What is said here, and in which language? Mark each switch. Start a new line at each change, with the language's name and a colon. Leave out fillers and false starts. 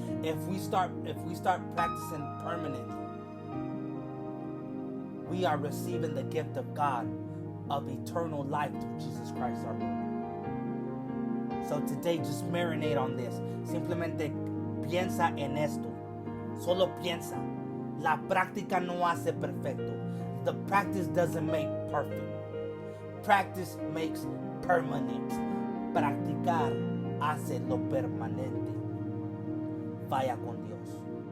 English: If we start practicing permanent, we are receiving the gift of God of eternal life through Jesus Christ our Lord. So today, just marinate on this.
Spanish: Simplemente piensa en esto. Solo piensa. La práctica no hace perfecto.
English: The practice doesn't make perfect. Practice makes permanent.
Spanish: Practicar hace lo permanente. Vaya con Dios.